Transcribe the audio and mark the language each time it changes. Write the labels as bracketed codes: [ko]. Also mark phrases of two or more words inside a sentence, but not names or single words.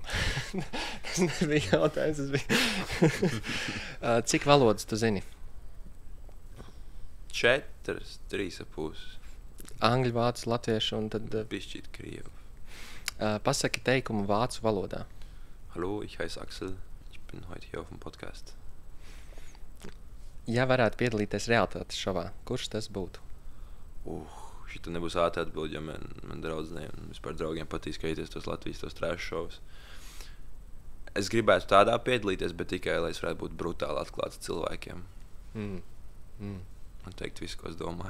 [lv] Tas nebija jautājums, tas bija. Cik valodas tu zini? 4, 3,5. Angļu, vācu, latviešu un tad... Bišķīt krievu. Pasaki teikumu vācu valodā. [de] Hallo, ich heiße Axel. Ich bin heute hier auf dem Podcast. [lv] Ja varētu piedalīties realitātes šovā, kurš tas būtu? Šita nebūs ātri atbildi, jo man draudzenei un vispār draugiem patīk skatīties tos Latvijas, tos trash šovus. Es gribētu tādā piedalīties, bet tikai, lai es varētu būt brutāli atklāts cilvēkiem. Un teikt visu, ko es domāju.